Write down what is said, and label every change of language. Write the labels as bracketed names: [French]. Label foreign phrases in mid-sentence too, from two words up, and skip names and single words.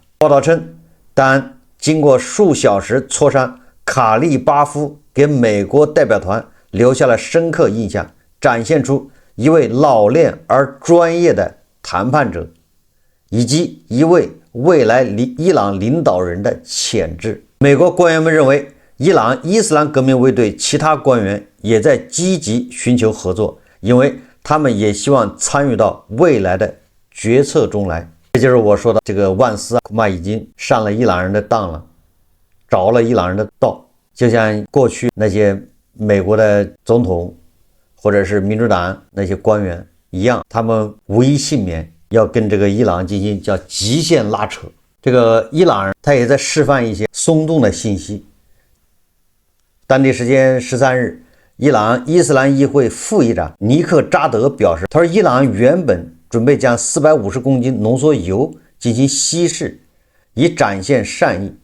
[Chinese] 報道稱，但經過數小時磋商，卡利巴夫給美國代表團留下了深刻印象，展現出一位老練而專業的談判者，以及一位未來伊朗領導人的潛質。美國官員們認為，伊朗伊斯蘭革命衛隊其他官員也在積極尋求合作，因為他們也希望參與到未來的決策中來。這就是我說的，這個萬斯恐怕已經上了伊朗人的當了，着了伊朗人的道，就像過去那些美國的總統或者是民主党那些官員一樣，他們无一幸免要跟这個伊朗進行叫極限拉扯。這個伊朗人他也在示範一些鬆動的信息。當地時間13日，伊朗伊斯蘭議會副議長尼克扎德表示，他說伊朗原本準備將450公斤濃縮鈾進行稀釋，以展現善意。